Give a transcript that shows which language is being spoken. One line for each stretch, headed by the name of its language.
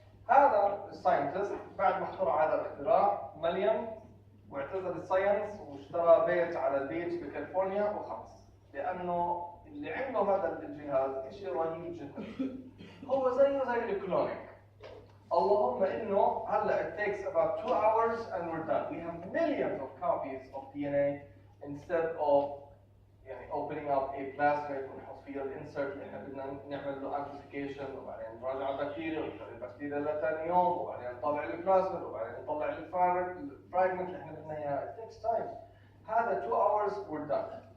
Arabic: هذا الساينتست بعد ما اخترع هذا الاختراع مليان واعتزل الساينس واشترى بيت على البيتش بكاليفورنيا وخلص، لانه اللي عنده هذا الجهاز شيء رهيب جدا، هو زي الكلونينج. اللهم انه هلا
English: it takes about 2 hours and we're done. We have millions of copies of DNA instead of
Arabic: يعني
English: opening up a plasmid
Arabic: ونحط فيها الانسرت اللي احنا بدنا نعمل له amplification وبعدين نراجع البكتيريا ونخلي البكتيريا لثاني يوم وبعدين نطلع البلازميد وبعدين نطلع الفراجمنت اللي احنا بدنا اياه.
English: It takes time. هذا 2 hours we're done.